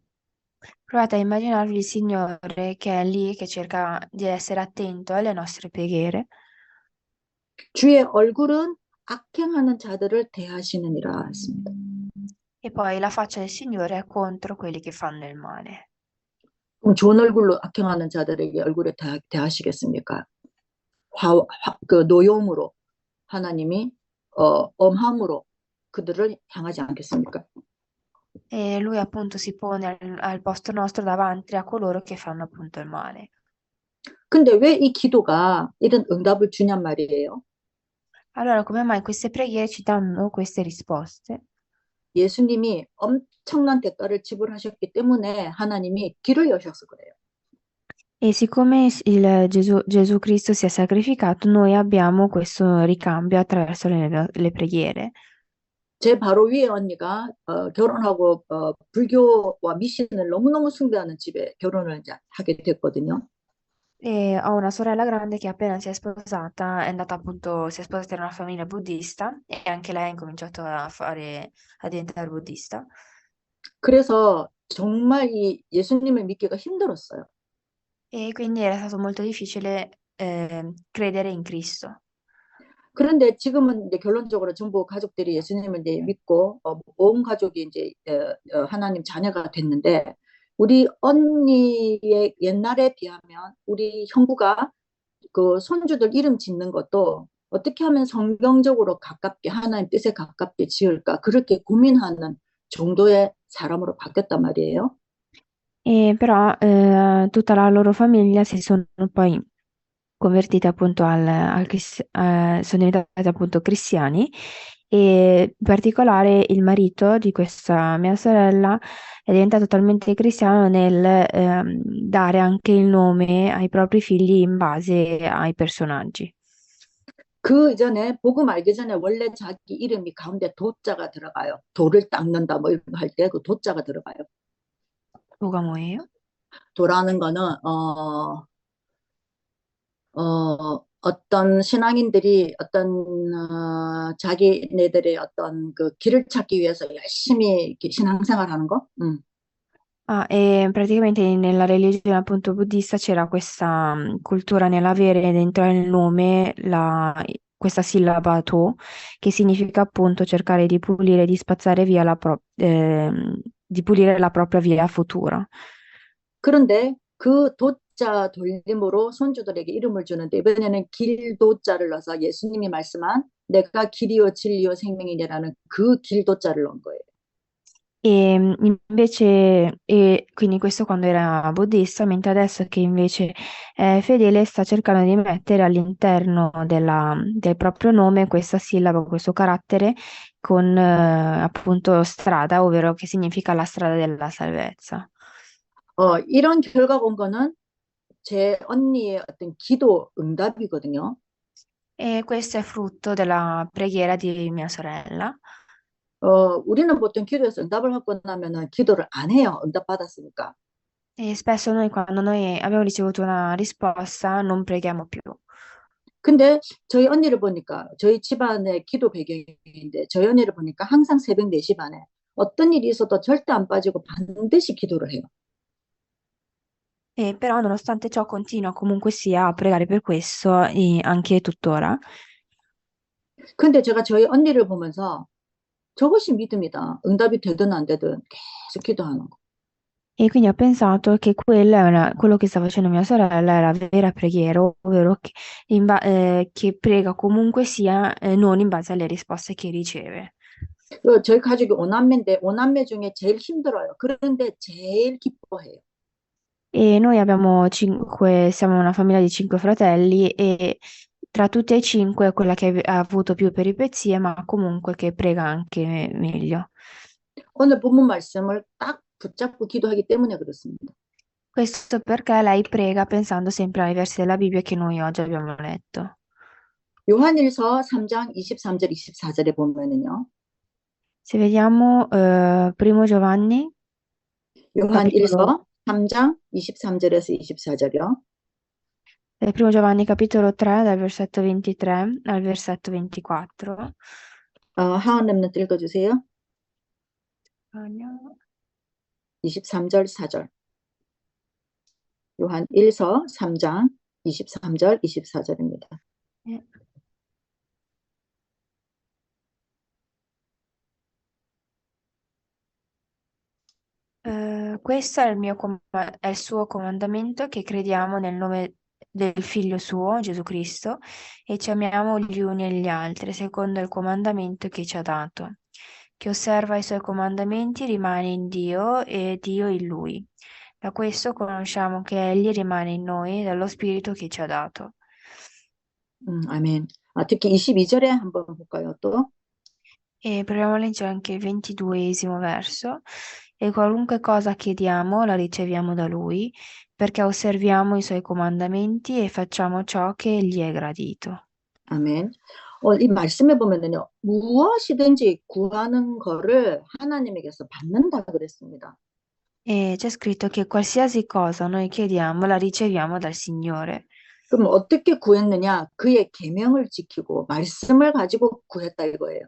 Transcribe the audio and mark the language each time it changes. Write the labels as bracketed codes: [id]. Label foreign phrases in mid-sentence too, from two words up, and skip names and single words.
[it] Provate a immaginarvi il Signore che è lì, che cerca di essere attento alle nostre preghiere. [ko] 주의 얼굴은 악행하는 자들을 대하시느니라 했습니다. [it] E poi la faccia del Signore è contro quelli che fanno il male. [ko] 그럼 좋은 얼굴로 악행하는 자들에게 얼굴에 대하시겠습니까? 그 노여움으로 하나님이 엄함으로 그들을 향하지 않겠습니까? [it] E lui appunto si pone al posto nostro davanti a coloro che fanno appunto il male. [ko] 근데 왜 이 기도가 이런 응답을 주냔 말이에요. [it] Allora, come mai queste preghiere ci danno queste risposte? [ko] 예수님이 엄청난 대가를 지불하셨기 때문에 하나님이 길을 여셔서 그래요. [it] E siccome Gesù Cristo si è sacrificato, noi abbiamo questo ricambio attraverso le preghiere. [ko] 제 바로 위에 언니가 결혼하고 불교와 미신을 너무너무 숭배하는 집에 결혼을 이제 하게 됐거든요. [it] E ho una sorella grande che appena si è sposata, è andata appunto, si è sposata in una famiglia buddista e anche lei ha incominciato a diventare buddista. [ko] 그래서 정말 이 예수님을 믿기가 힘들었어요. [it] E quindi era stato molto difficile credere in Cristo. [ko] 그런데 지금은 이제 결론적으로 전부 가족들이 예수님을 이제 믿고 온 가족이 이제 하나님 자녀가 됐는데 우리 언니의 옛날에 비하면 우리 형부가 그 손주들 이름 짓는 것도 어떻게 하면 성경적으로 가깝게 하나님 뜻에 가깝게 지을까 그렇게 고민하는 정도의 사람으로 바뀌었단 말이에요. [it] E però tutta la loro famiglia si sono poi convertiti appunto sono diventati appunto cristiani e in particolare il marito di questa mia sorella è diventato talmente cristiano nel dare anche il nome ai propri figli in base ai personaggi. [ko] 그 이전에 복음 알기 전에 원래 자기 이름이 가운데 도자가 들어가요. 돌을 닦는다 뭐 이런 거 할 때 그 도자가 들어가요. 뭐가 뭐예요? 도라는 거는 어떤 신앙인들이 어떤 자기네들의 어떤 그 길을 찾기 위해서 열심히 이렇게 신앙생활하는 거. [it] Ah, e praticamente nella religione appunto buddista c'era questa cultura nell'avere dentro il nome questa sillaba to, che significa appunto cercare di pulire, di spazzare via di pulire la propria via futura. [ko] 그런데 그 도자 돌림으로 손주들에게 이름을 주는데 이번에는 길도자를 넣어서 예수님이 말씀한 내가 길이요 진리요 생명이라는 그 길도자를 넣은 거예요. [it] E quindi questo quando era buddista, mentre adesso che invece è fedele sta cercando di mettere all'interno del proprio nome questa sillaba, questo carattere con appunto strada, ovvero che significa la strada della salvezza. [ko] 이런 결과가 온 거는 제 언니의 어떤 기도 응답이거든요. [it] E questo è frutto della preghiera di mia sorella. [ko] 우리는 보통 기도해서 응답을 받고 나면은 기도를 안 해요. 응답 받았으니까. [it] E spesso noi, quando noi abbiamo ricevuto una risposta, non preghiamo più. [ko] 근데 저희 언니를 보니까 저희 집안의 기도 배경인데 저희 언니를 보니까 항상 새벽 4시 반에 어떤 일이 있어도 절대 안 빠지고 반드시 기도를 해요. [it] E però nonostante ciò continua comunque sia a pregare per questo e anche tuttora. [ko] 근데 제가 저희 언니를 보면서 저것이 믿음이다. 응답이 되든 안 되든 계속 기도하는 거. [it] E quindi ho pensato che quello che sta facendo mia sorella è la vera preghiera, ovvero che prega comunque sia, non in base alle risposte che riceve. [ko] 저희 가족이 오남매인데 오남매 중에 제일 힘들어요. 그런데 제일 기뻐해요. [it] E noi siamo una famiglia di 5 fratelli e tra tutti e 5 è quella che ha avuto più peripezie, ma comunque che prega anche meglio. [ko] 오늘 본문 말씀을 딱 붙잡고 기도하기 때문에 그렇습니다. [it] Questo perché lei prega pensando sempre ai versi della Bibbia che noi oggi abbiamo letto. [ko] 요한일서 3장 23절 24절에 보면은요. [it] Se vediamo Primo Giovanni [ko] 요한 [it] capitolo, [ko] 1서 3장 23절에서 24절이요. [it] primo Giovanni capitolo 3 dal versetto 23 al versetto 24. [ko] 하원 렘넌트 읽어주세요. [it] Andiamo. [ko] 23절 4절. 요한 1서 3장 23절 24절입니다. Eh. [it] Questo è è il suo comandamento, che crediamo nel nome del Figlio suo, Gesù Cristo, e ci amiamo gli uni e gli altri, secondo il comandamento che ci ha dato. Chi osserva i suoi comandamenti rimane in Dio e Dio in lui. Da questo conosciamo che Egli rimane in noi dallo Spirito che ci ha dato. [ko] 아멘. 특히 22절에 한번 볼까요, 또? [it] E proviamo a leggere anche il 22esimo verso. E qualunque cosa chiediamo la riceviamo da Lui, perché osserviamo i Suoi comandamenti e facciamo ciò che gli è gradito. [ko] 아멘. 이 말씀에 보면은요, 무엇이든지 구하는 거를 하나님에게서 받는다 그랬습니다. [it] E c'è scritto che qualsiasi cosa noi chiediamo la riceviamo dal Signore. [ko] 그럼 어떻게 구했느냐? 그의 계명을 지키고 말씀을 가지고 구했다 이거예요.